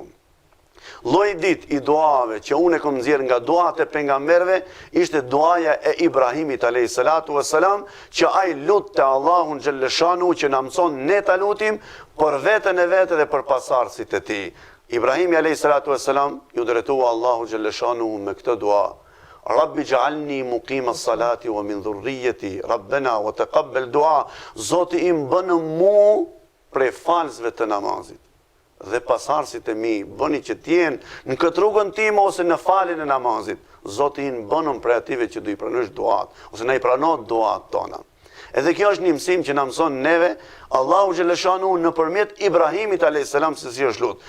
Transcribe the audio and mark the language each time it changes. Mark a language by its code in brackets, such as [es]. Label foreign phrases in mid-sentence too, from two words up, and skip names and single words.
[sq] Lloji ditë i duave që unë e kam nxjerr nga duat e pejgamberëve ishte duaja e Ibrahimit [ar] عليه الصلاة والسلام, [sq] që ai lutte Allahun xhaleshanuhu që na mëson ne ta lutim për veten e vetë dhe për pasardhësit e tij. Ibrahimi [ar] عليه الصلاة والسلام [sq] ju drejtua Allahu xhaleshanuhu me këtë dua. [ar] رب اجعلني مقيم الصلاة ومن ذريتي ربنا وتقبل دعاء. [sq] Zoti im bënë mu prej falësve të namazit. Dhe pasardhësit e mi, bëni që t'jenë në këtë rrugën time ose në faljen e namazit. Zoti im bënëm prej ative që do i pranosh duat, ose na i pranot duat tona. Edhe kjo është një mësim që na mëson neve Allahu xhaleshanuhu nëpërmjet Ibrahimit [ar] عليه السلام [sq] se si është lut.